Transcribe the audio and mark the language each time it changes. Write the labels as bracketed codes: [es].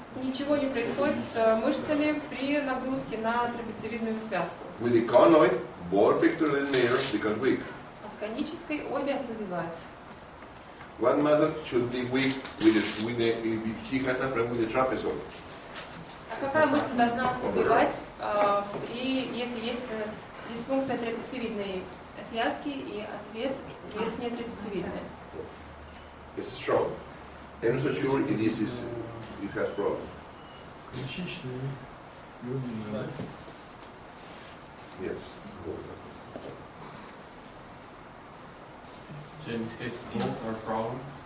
[ru] Ничего не происходит с мышцами при нагрузке на трапециевидную связку. [en] With the conoid, both pectoral major become weak. [ru] А с конической обе ослабевают. [en] One muscle should be weak if he has a problem with the trapezoid. [ru] А какая мышца должна ослабевать, если есть дисфункция трапециевидной связки и ответ верхняя трапециевидная? [en] It's strong. I'm not so sure it has problem. [ru] Ключичные, юбильные. [en] Yes. So in this case, both are problem.